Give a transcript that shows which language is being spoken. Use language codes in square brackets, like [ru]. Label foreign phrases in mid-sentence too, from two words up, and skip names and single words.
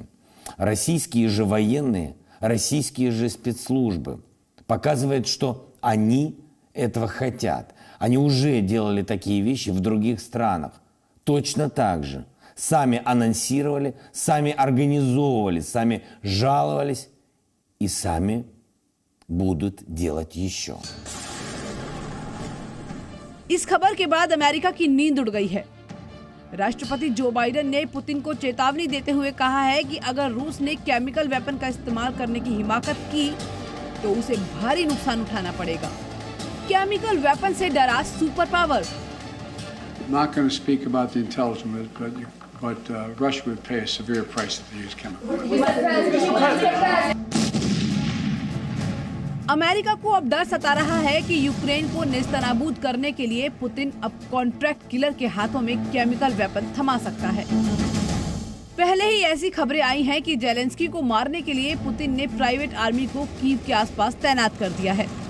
[ru] Российские же военные, российские же спецслужбы показывают, что они этого хотят. Они уже делали такие вещи в других странах. Точно так же. Сами анонсировали, сами организовывали, сами жаловались и сами будут делать еще. [hi] इस खबर के बाद अमेरिका की नींद उड़ गई है। राष्ट्रपति जो बाइडेन ने पुतिन को चेतावनी देते हुए कहा है कि अगर रूस ने [en] chemical weapon [hi] का इस्तेमाल करने की हिमाकत की तो उसे भारी नुकसान उठाना पड़ेगा। [en] chemical weapon [hi] से डरा [en] super power. Not going to speak about the intelligence, but Russia would pay a severe price if they use chemical weapons. [hi] अमेरिका को अब डर सता रहा है कि यूक्रेन को नेस्तनाबूद करने के लिए पुतिन अब [en] contract killer [hi] के हाथों में [en] chemical weapon [hi] थमा सकता है। पहले ही ऐसी खबरें आई हैं कि जेलेंस्की को मारने के लिए पुतिन ने [en] private army [hi] को कीव के आसपास तैनात कर दिया है।